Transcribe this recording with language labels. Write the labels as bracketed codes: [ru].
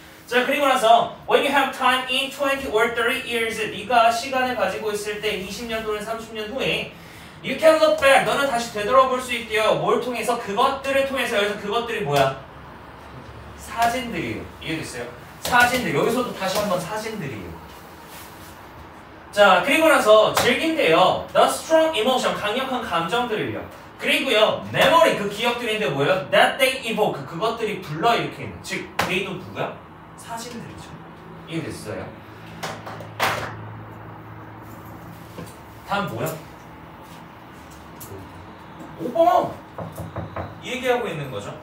[ko] 자, 그리고 나서 [en] when you have time in 20 or 30 years [ko] 네가 시간을 가지고 있을 때 20년 또는 30년 후에 [en] you can look back [ko] 너는 다시 되돌아볼 수 있대요. 뭘 통해서? 그것들을 통해서. 여기서 그것들이 뭐야? 사진들이에요. 이해됐어요? 사진들. 여기서도 다시 한번 사진들이에요. 자, 그리고 나서 즐긴대요. [en] The strong emotion [ko] 강력한 감정들을요. 그리고요 memory 그 기억들인데 뭐예요? [en] That they evoke [ko] 그것들이 불러일으키는 즉 they도 누구야? 사진들이죠. 이해됐어요? 다음 뭐야? 5번! 이 얘기하고 있는 거죠.